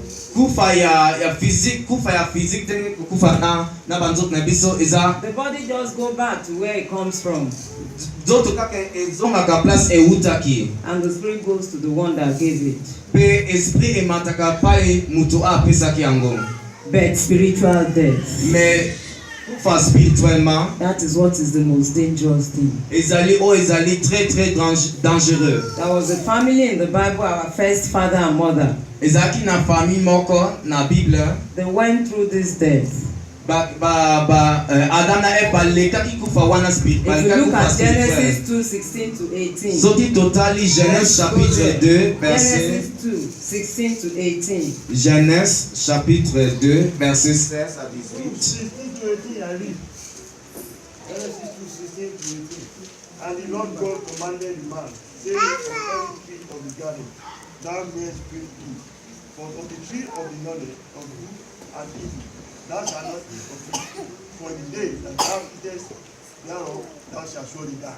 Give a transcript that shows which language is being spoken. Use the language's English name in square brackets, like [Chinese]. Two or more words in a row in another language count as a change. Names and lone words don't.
[English] The body just go back to where it comes from. And the spirit goes to the one that gave it. But spiritual death. [Lingala] kufa spirituellement. [English] That is what is the most dangerous thing. [Lingala] Ezali [French] très très dangereux. [English] There was a family in the Bible, our first father and mother. [Lingala] Ezaki na famille moko na Bible. [English] They went through this death. [Lingala] Adam na Eva lekaki kufa wana spirituel. [English] If you look at Genesis 2:16 to 18. [French] Soki totally Genèse chapitre 2 verset [English] Genesis 2:16 to 18. [French] Genèse chapitre 2 verset 16 à 18. [English] 16 to 18 I read. Genesis 2:16 to 18. And the Lord God commanded the man, saying, of every tree of the garden thou mayest eat, but of the tree of the knowledge of good and evil thou shalt not eat of it, for the day that thou eatest thereof thou shalt surely die.